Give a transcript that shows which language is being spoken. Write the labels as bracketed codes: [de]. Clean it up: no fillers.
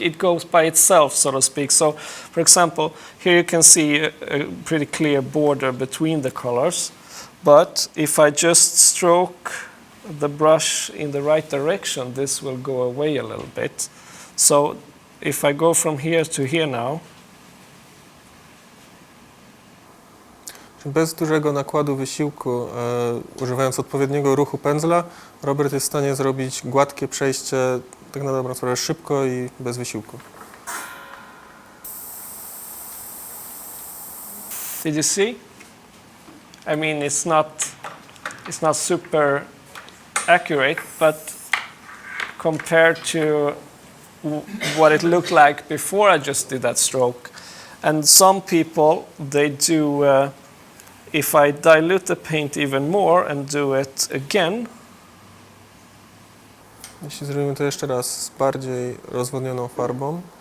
[en] It goes by itself, so to speak. So, for example, here you can see a pretty clear border between the colors, but if I just stroke the brush in the right direction, this will go away a little bit. So if I go from here to here now, [pl] bez dużego nakładu wysiłku, używając odpowiedniego ruchu pędzla, Robert jest w stanie zrobić gładkie przejście, tak na dobrą sprawę, szybko i bez wysiłku. [en] did you see? I mean, it's not super accurate, but compared to what it looked like before I just did that stroke. And some people, they do, if I dilute the paint even more and do it again, [pl] Jeśli zrobimy to jeszcze raz z bardziej rozwodnioną farbą,